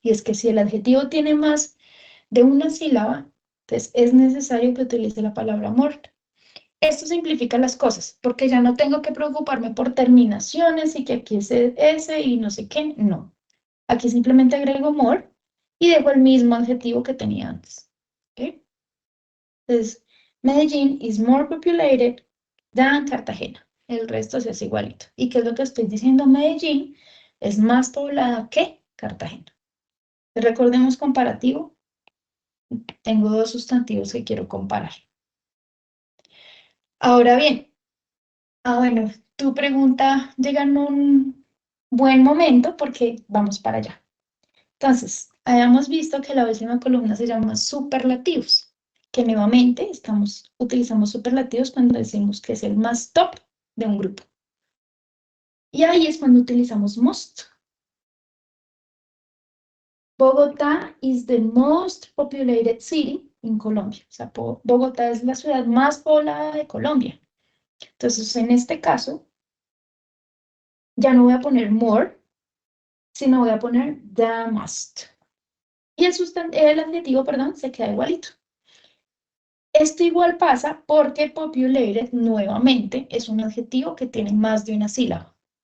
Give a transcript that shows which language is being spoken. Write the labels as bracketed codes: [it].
[es] Y es que si el adjetivo tiene más de una sílaba, entonces es necesario que utilice la palabra more. Esto simplifica las cosas, porque ya no tengo que preocuparme por terminaciones y que aquí es S y no sé qué. No. Aquí simplemente agrego more y dejo el mismo adjetivo que tenía antes. ¿Ok? [en] Entonces, Medellín is more populated than Cartagena. [es] El resto se hace igualito. ¿Y qué es lo que estoy diciendo? Medellín es más poblada que Cartagena. Recordemos comparativo. Tengo dos sustantivos que quiero comparar. Ahora bien, bueno, tu pregunta llega en un buen momento porque vamos para allá. Entonces, hayamos visto que la última columna se llama superlativos, que nuevamente utilizamos superlativos cuando decimos que es el más top de un grupo. Y ahí es cuando utilizamos most. [en] Bogotá is the most populated city in Colombia. [es] O sea, Bogotá es la ciudad más poblada de Colombia. Entonces, en este caso, ya no voy a poner more, sino voy a poner the most. Y el adjetivo, perdón, se queda igualito. Esto igual pasa porque populated, nuevamente, es un adjetivo que tiene más de una sílaba.